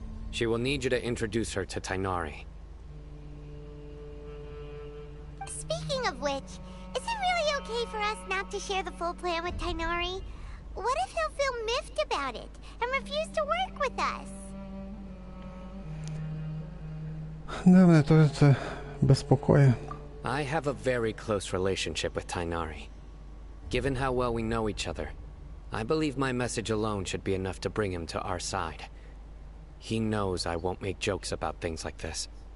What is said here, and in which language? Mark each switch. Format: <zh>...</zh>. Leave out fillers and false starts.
<en>She will need you to introduce her to Tainari. Speaking of which, is it really okay for us not to share the full plan with Tainari? What if he'll feel miffed about it and refuse to work with us?</en> <uk>Да, мене теж це безпокоює.</uk> <en>I have a very close relationship with Tainari. Given how well we know each other, I believe my message alone should be enough to bring him to our side. He knows I won't make jokes about things like this.</en>